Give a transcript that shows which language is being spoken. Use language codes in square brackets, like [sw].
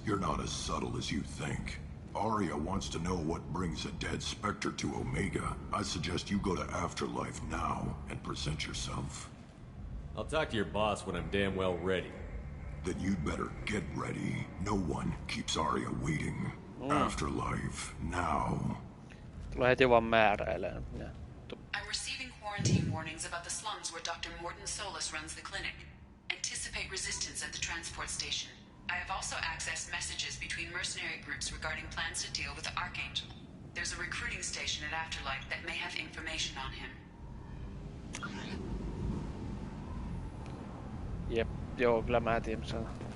[en] You're not as subtle as you think. Arya wants to know what brings a dead Spectre to Omega. I suggest you go to Afterlife now and present yourself. I'll talk to your boss when I'm damn well ready. Then you'd better get ready. No one keeps Arya waiting. Afterlife now. [fi] Tulee heti vaan määräilemään. [en] I'm receiving quarantine warnings about the slums where Dr. Morton Solus runs the clinic. Anticipate resistance at the transport station. I have also accessed messages between mercenary groups regarding plans to deal with the Archangel. There's a recruiting station at Afterlife that may have information on him. [fi] Jep, joo, kyllä mä tiedän sen.